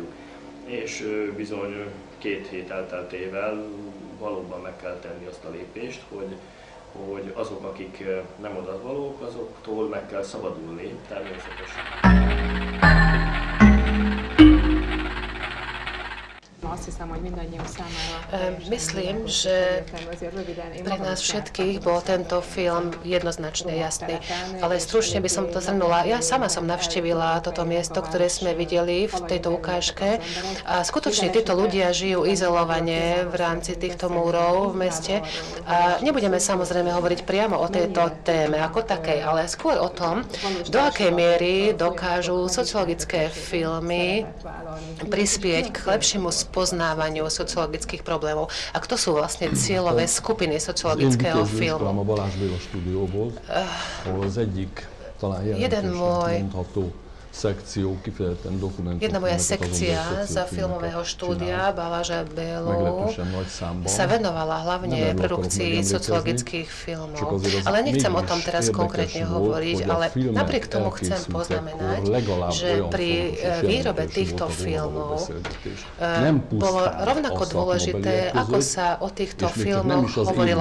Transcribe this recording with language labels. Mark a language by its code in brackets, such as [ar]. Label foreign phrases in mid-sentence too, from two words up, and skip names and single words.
[hu] És bizony 2 hét elteltével valóban meg kell tenni azt a lépést, hogy azok, akik nem odavalók, azoktól meg kell szabadulni természetesen. Azt hiszem, hogy mindannyiunk számára... [sk] Myslím, že pre nás všetkých bol tento film jednoznačne jasný, ale stručne by som to zhrnula. Ja sama som navštívila toto miesto, ktoré sme videli v tejto ukážke a skutočne títo ľudia žijú izolovane v rámci týchto múrov v meste a nebudeme samozrejme hovoriť priamo o tejto téme ako takej, ale skôr o tom, do akej miery dokážu sociologické filmy prispieť k lepšiemu poznávaniu sociologických problémov. A kto sú vlastne cieľové skupiny sociologického filmu? [hu] A Balázs Béla stúdióból, ahol az egyik talán jelentősnek mondható sekció kifejezetten dokumentumfilmeket. [sk] Jedna moja sekcia za filmového štúdia Baláža Bélu sa venovala hlavne produkcii sociologických filmov. Ale nechcem o tom teraz konkrétne hovoriť, ale napriek tomu chcem poznamenať, že pri výrobe týchto filmov bolo rovnako dôležité, ako sa o týchto filmoch hovorilo.